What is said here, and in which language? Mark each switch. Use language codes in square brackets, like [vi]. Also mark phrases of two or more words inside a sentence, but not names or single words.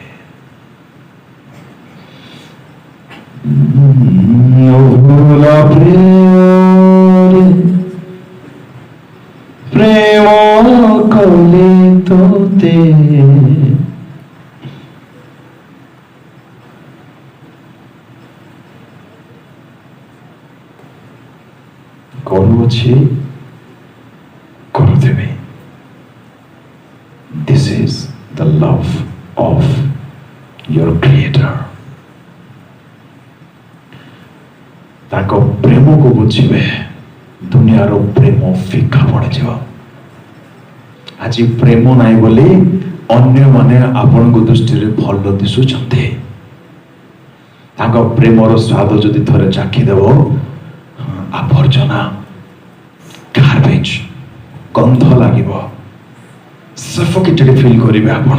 [or] ଅଭୁଲା ପ୍ରେମରେ ପ୍ରେମ କଲି ତୋତେ କରୁଅଛି କରୁଥିବି [en] This is the love of your Creator. [or] ତାଙ୍କ ପ୍ରେମକୁ ବୁଝିବେ ଦୁନିଆର ପ୍ରେମ ଫିକା ପଡ଼ିଯିବ। ଆଜି ପ୍ରେମ ନାହିଁ ବୋଲି ଅନ୍ୟମାନେ ଆପଣଙ୍କ ଦୃଷ୍ଟିରେ ଭଲ ଦିଶୁଛନ୍ତି। ତାଙ୍କ ପ୍ରେମର ସ୍ୱାଦ ଯଦି ଥରେ ଚାଖିଦେବ, ଆବର୍ଜନା ଗାର୍ବେଜ ଗନ୍ଧ ଲାଗିବ, [en] suffocated feel [or] କରିବେ ଆପଣ।